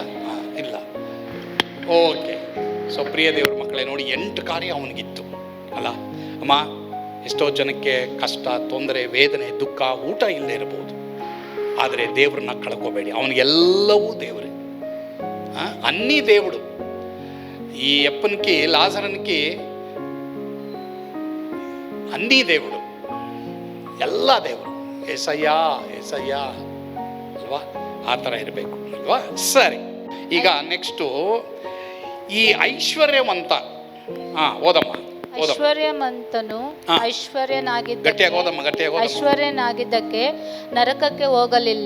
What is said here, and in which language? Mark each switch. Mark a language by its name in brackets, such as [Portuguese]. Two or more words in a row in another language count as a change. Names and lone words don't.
[Kannada] ಇಲ್ಲ, ಓಕೆ. ಸೊ ಪ್ರಿಯ ದೇವ್ರ ಮಕ್ಕಳೇ, ನೋಡಿ 8 ಕಾರ್ಯ ಅವನಿಗಿತ್ತು ಅಲ್ಲ ಅಮ್ಮ. ಎಷ್ಟೋ ಜನಕ್ಕೆ ಕಷ್ಟ, ತೊಂದರೆ, ವೇದನೆ, ದುಃಖ, ಊಟ ಇಲ್ಲದೆ ಇರಬಹುದು. ಆದರೆ ದೇವ್ರನ್ನ ಕಳ್ಕೋಬೇಡಿ, ಅವನಿಗೆಲ್ಲವೂ ದೇವರೇ. [Telugu] ಅನ್ನಿ దేవుడు. ఈ అప్పనికి లాజరనికి అన్నీ దేవుడు, [Kannada] ಎಲ್ಲ ದೇವರು. ಏಸಯ್ಯ ಏಸಯ್ಯ ಅಲ್ವಾ? ಆ ಥರ ಇರಬೇಕು ಅಲ್ವಾ? ಸರಿ, ಈಗ ನೆಕ್ಸ್ಟು ಈ ಐಶ್ವರ್ಯವಂತ. ಓದಮ್ಮ. ಐಶ್ವರ್ಯವಂತನು ಐಶ್ವರ್ಯನಾಗಿದ್ದಕ್ಕೆ ನರಕಕ್ಕೆ ಹೋಗಲಿಲ್ಲ.